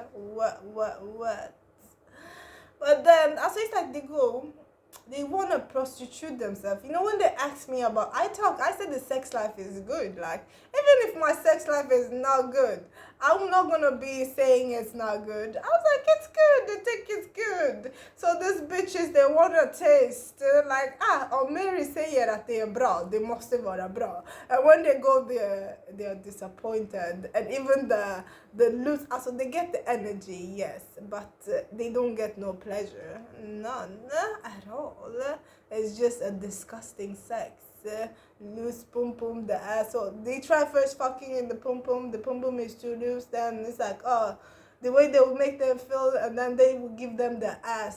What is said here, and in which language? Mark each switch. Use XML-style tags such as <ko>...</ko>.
<en>What? But then, also it's like they want to prostitute themselves. You know, when they ask me about, I said the sex life is good. Like, even if my sex life is not good, I'm not going to be saying it's not good. I was like, it's good. They think it's good. So these bitches, they want to taste.</en> <sv>Like, om Mary säger att det är bra, det måste vara bra.</sv> <en>And when they go there, they're disappointed. And even the loose, also they get the energy, yes, but they don't get no pleasure. None at all. It's just a disgusting sex. Loose pum pum, the asshole. They try first fucking in the pum pum is too loose, then it's like, oh, the way they will make them feel, and then they will give them the ass.</en>